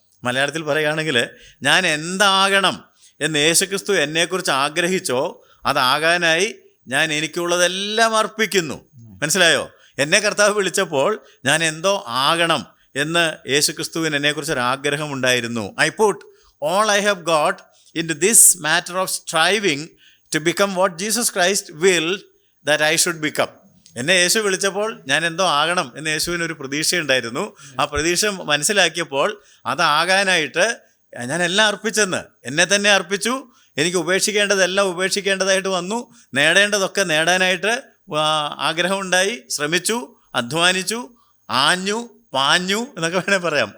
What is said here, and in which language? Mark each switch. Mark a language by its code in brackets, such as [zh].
[ml] മലയാളത്തിൽ പറയുകയാണെങ്കിൽ ഞാൻ എന്താകണം എന്ന് യേശുക്രിസ്തു എന്നെക്കുറിച്ച് ആഗ്രഹിച്ചോ അതാകാനായി ഞാൻ എനിക്കുള്ളതെല്ലാം അർപ്പിക്കുന്നു. മനസ്സിലായോ? എന്നെ കർത്താവ് വിളിച്ചപ്പോൾ ഞാൻ എന്തോ ആകണം എന്ന് യേശുക്രിസ്തുവിന് എന്നെക്കുറിച്ചൊരാഗ്രഹം ഉണ്ടായിരുന്നു. [en] I put all I have got into this matter of striving to become what Jesus Christ willed that I should become. [ml] എന്നെ യേശു വിളിച്ചപ്പോൾ ഞാൻ എന്തോ ആകണം എന്ന് യേശുവിനൊരു പ്രതീക്ഷയുണ്ടായിരുന്നു. ആ പ്രതീക്ഷ മനസ്സിലാക്കിയപ്പോൾ അതാകാനായിട്ട് ഞാൻ എല്ലാം അർപ്പിച്ചെന്ന് എന്നെ തന്നെ അർപ്പിച്ചു. എനിക്ക് ഉപേക്ഷിക്കേണ്ടതെല്ലാം ഉപേക്ഷിക്കേണ്ടതായിട്ട് വന്നു. നേടേണ്ടതൊക്കെ നേടാനായിട്ട് ആഗ്രഹമുണ്ടായി, ശ്രമിച്ചു, അധ്വാനിച്ചു, ആഞ്ഞു പാഞ്ഞു എന്നൊക്കെ വേണേൽ പറയാം.